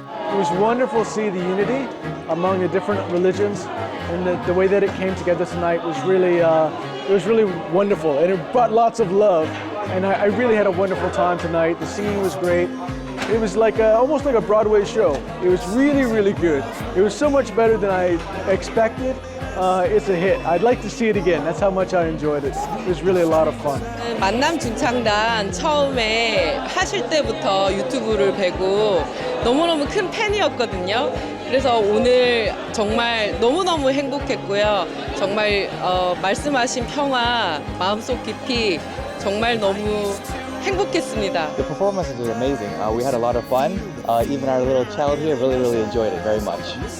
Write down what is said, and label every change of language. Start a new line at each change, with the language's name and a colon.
English: It was wonderful to see the unity among the different religions, and the way that it came together tonight was really wonderful, and it brought lots of love. And I really had a wonderful time tonight. The singing was great. It was like almost like a Broadway show. It was really, really good. It was so much better than I expected. It's a hit. I'd like to see it again. That's how much I enjoyed it. It was really a lot of fun.
Korean: 만남 중창단 처음에 하실 때부터 유튜브를 뵈고 너무너무 큰 팬이었거든요. 그래서 오늘 정말 너무너무 행복했고요. 정말 말씀하신 평화, 마음속 깊이 정말 너무 행복했습니다.
English: The performances were amazing. We had a lot of fun. Even our little child here really enjoyed it very much.